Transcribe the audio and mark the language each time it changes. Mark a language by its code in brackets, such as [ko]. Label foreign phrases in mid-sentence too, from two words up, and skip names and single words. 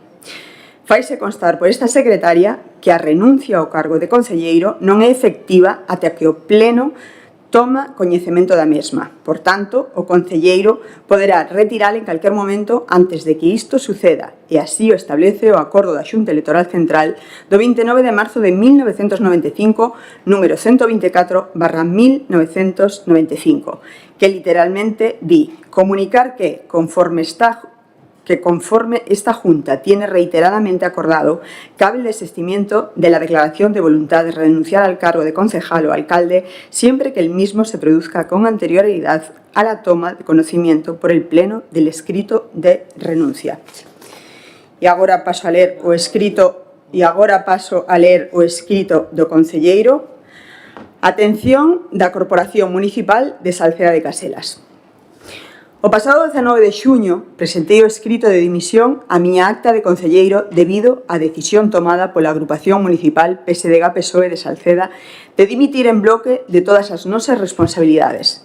[gl] Faise constar por esta secretaria que a renuncia ao cargo de concelleiro non é efectiva ata que o Pleno toma coñecemento da mesma. Por tanto, o concelleiro poderá retirala en calquer momento antes de que isto suceda, e así o establece o acordo da Xunta Electoral Central do 29 de marzo de 1995, número [es] 124/1995, [gl] que literalmente di comunicar que [es] conforme esta Junta tiene reiteradamente acordado, cabe el desistimiento de la declaración de voluntad de renunciar al cargo de concejal o alcalde siempre que el mismo se produzca con anterioridad a la toma de conocimiento por el Pleno del escrito de renuncia. [gl] E agora paso a ler o escrito do concelleiro. Atención da Corporación Municipal de Salceda de Caselas. O pasado 19 de xuño presentei o escrito de dimisión a miña acta de concelleiro debido á decisión tomada pola Agrupación Municipal PSDG-PSOE de Salceda de dimitir en bloque de todas as nosas responsabilidades.